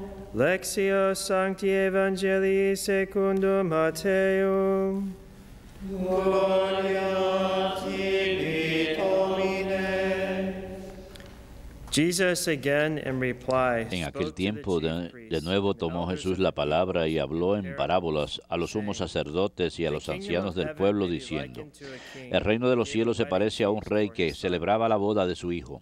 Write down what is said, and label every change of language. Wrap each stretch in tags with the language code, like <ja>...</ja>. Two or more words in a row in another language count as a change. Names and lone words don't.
<la>Lectio Sancti Evangelii secundum Matteum. Gloria tibi, Domine.</la> <es>En aquel tiempo de nuevo tomó Jesús la palabra y habló en parábolas a los sumos sacerdotes y a los ancianos del pueblo, diciendo: El reino de los cielos se parece a un rey que celebraba la boda de su hijo.</es>